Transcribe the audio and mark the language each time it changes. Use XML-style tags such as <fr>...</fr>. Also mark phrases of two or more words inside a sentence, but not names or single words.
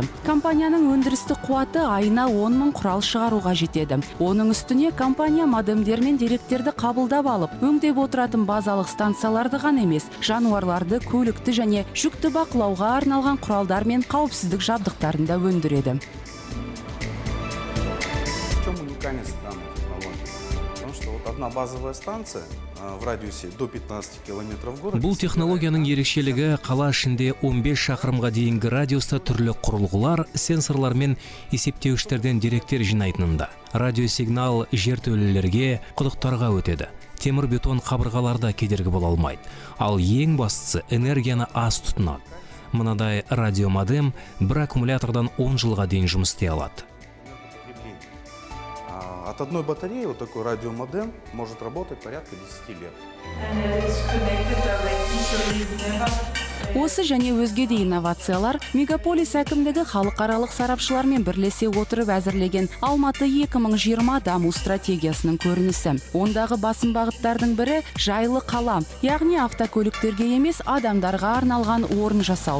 <kk>Компанияның өндірістік қуаты айына 10 000 құрал шығаруға жетеді. Оның үстіне компания модемдер мен деректерді қабылдап алып, өңдеп отыратын базалық станцияларды ғана емес, жануарларды, көлікті және жүкті бақылауға арналған құралдар мен қауіпсіздік жабдықтарын да өндіреді.</kk> <ru>В чем уникальность данной технологии? Потому что вот одна базовая станция в радиусе до 15 километров в городе.</ru> <kk>Бұл технологияның ерекшелігі қала ішінде 15 шақырымға дейінгі радиуста түрлі құрылғылар, сенсорлар мен есептеуіштерден деректер жинайтынында. Радиосигнал жертөлелерге, құдықтарға өтеді. Темір бетон қабырғаларда кедергі бола алмайды. Ал ең бастысы энергияны аз тұтынады. Мынадай радиомодем бір аккумулятордан 10 жылға дейін жұмыс істей алады.</kk> <ru>От одной батареи вот такой радиомодем может работать порядка 10 лет.</ru> <kk>Осы және өзге де инновациялар мегаполис әкімдігі халықаралық сарапшылармен бірлесе отырып әзірлеген Алматы 2020 даму стратегиясының көрінісі. Ондағы басым бағыттардың бірі жайлы қала, яғни автокөліктерге емес адамдарға арналған орын жасау.</kk>